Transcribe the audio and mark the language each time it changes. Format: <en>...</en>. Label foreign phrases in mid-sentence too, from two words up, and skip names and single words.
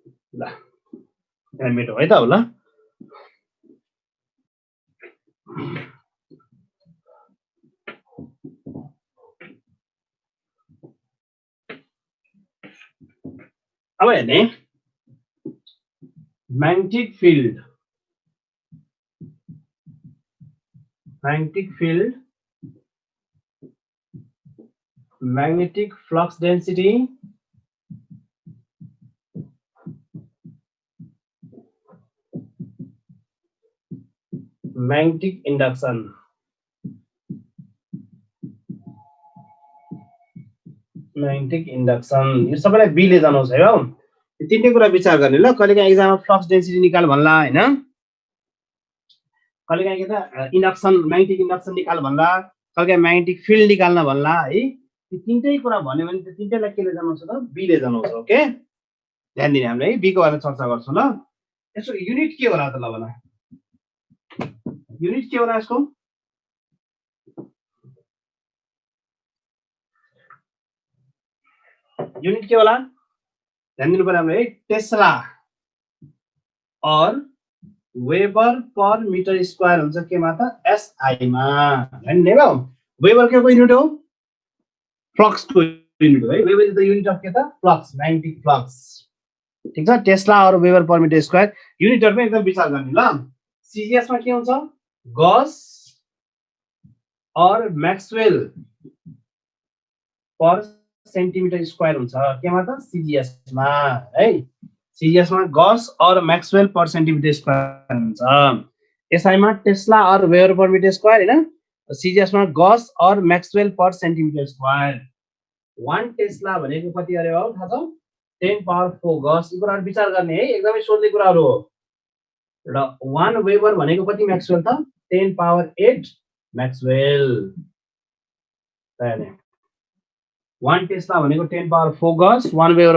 <ne>ल यहाँ मेटो है त होला अब हेर्ने</ne> <en>magnetic field magnetic flux density magnetic induction</en> <ne>यो सबैलाई बी ले जानुहोस् है हो यो तीनटै कुरा विचार गर्ने ल कहिलेकाहीँ एक्जाममा</ne> <en>flux density</en> <ne>निकाल भन्ला हैन कहिलेकाहीँ के त इन्डक्सन</ne> <en>magnetic induction</en> <ne>निकाल भन्ला कहिलेकाहीँ</ne> <en>magnetic field</en> <ne>निकाल्न भन्ला है यो तीनटै कुरा भन्यो भने त्यो तीनटैलाई के ले जानुहोस् त बी ले जानुहोस् ओके ध्यान दिने हामीले है बी को बारेमा चर्चा गर्छौं ल यसको युनिट के होला त ल भन युनिट के होला यसको युनिट के होला ध्यान दिनु पर्यो हामीले है टेस्ला और वेबर</ne> <en>per meter square</en> <ne>हुन्छ केमा त एसआई मा हैन नेगो वेबर के को युनिट हो फ्लक्स को युनिट हो है</ne> <en>Weber is the unit of</en> <ne>के त फ्लक्स</ne> <en>magnetic flux</en> <ne>ठीक छ टेस्ला और वेबर</ne> <en>per meter square</en> <ne>युनिटहरु पनि एकदम विचार गर्ने ल सीजीएस मा के हुन्छ गॉस और मैक्सवेल</ne> <en>per centimeter square</en> <ne>हुन्छ केमा त सीजीएस मा है सीजीएस में गॉस और मैक्सवेल</ne> <en>per centimeter square</en> <ne>हुन्छ एसआई में टेस्ला और वेबर</ne> <en>per meter square</en> <ne>हैन सीजीएस में गॉस और मैक्सवेल</ne> <en>per centimeter square</en> <ne>1 टेस्ला भनेको कति अरे हो थाहा छ 10 पावर 4 गॉस यो कुराहरु विचार गर्ने है एकदमै सोध्ने कुराहरु हो र 1 वेबर भनेको कति मैक्सवेल त 10 पावर 8 मैक्सवेल हैन 1 टेस्ला भनेको 10 पावर 4 गॉस 1 वेबर</ne>